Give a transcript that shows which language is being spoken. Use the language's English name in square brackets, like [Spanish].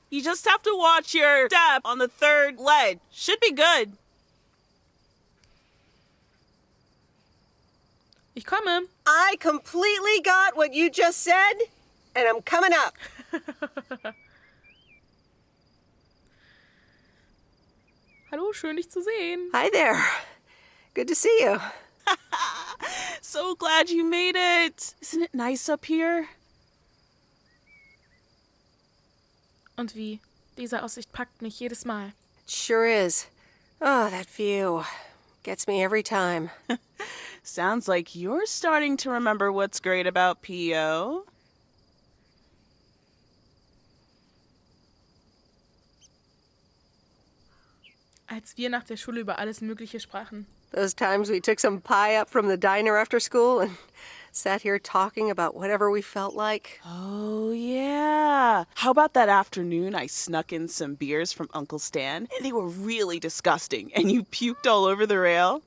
[English] You just have to watch your step on the third ledge. Should be good. [German] Ich komme. [English] I completely got what you just said, and I'm coming up. [German] Hallo, schön dich zu sehen. [English] Hi there. Good to see you. So glad you made it. Isn't it nice up here? [German] Und wie? Diese Aussicht packt mich jedes Mal. [English] It sure is. Oh, that view. Gets me every time. Sounds like you're starting to remember what's great about PO. [German] Als wir nach der Schule über alles Mögliche sprachen. [English] Those times we took some pie up from the diner after school and Sat here talking about whatever we felt like. Oh, yeah. How about that afternoon I snuck in some beers from Uncle Stan, and they were really disgusting, and you puked all over the rail?